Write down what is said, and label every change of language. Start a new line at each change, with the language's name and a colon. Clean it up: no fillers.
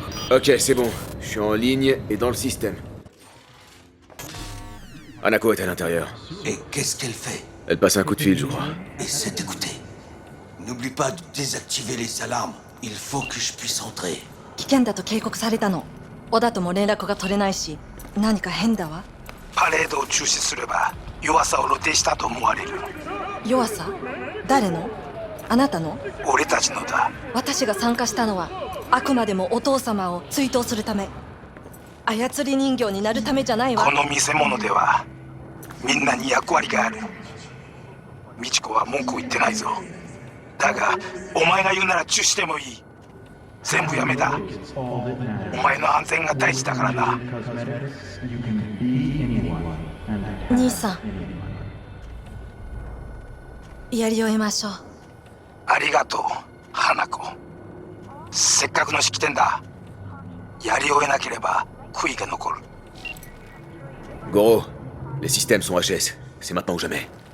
French: Ok, c'est bon. Je suis en ligne et dans le système. Hanako est à l'intérieur. Et qu'est-ce qu'elle fait? Elle passe un coup de fil, je crois. Essaie d'écouter. N'oublie pas de désactiver les alarmes. Il faut que je puisse entrer.
Japanese: 危険だと警告されたの。小田とも連絡が取れないし、何か変だわ。パレードを中止すれば弱さを露呈したと思われる。弱さ？誰の？あなたの？俺たちのだ。私が参加したのはあくまでもお父様を追悼するため。操り人形になるためじゃないわ。この見せ物ではみんなに役割がある。美智子は文句を言ってないぞ。だがお前が言うならチュしてもいい。全部やめだ。お前の安全が大事だからな。兄さん、やり終えましょう。ありがとう花子。せっかくの式典だ。やり終えなければ悔いが残る。
French: Goro, les systèmes sont HS. C'est maintenant ou jamais.